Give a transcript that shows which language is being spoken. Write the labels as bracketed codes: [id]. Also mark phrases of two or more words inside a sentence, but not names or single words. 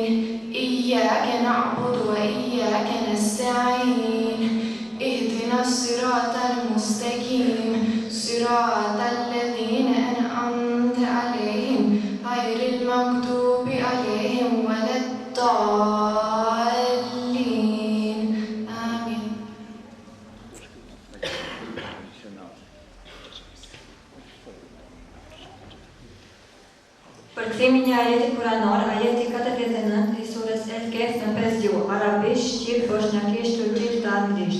[ar] إياك نعبد وإياك نستعين. اهدنا الصراط المستقيم. صراط الذين أنعمت عليهم غير المغضوب عليهم ولا الضالين. Amin. [sq] Përkthimi një ajeti kuranor, ajeti 49 i surës El-Kehf në 5 gjuhë, arabisht, shqip, bosnjakisht, turqisht dhe anglisht.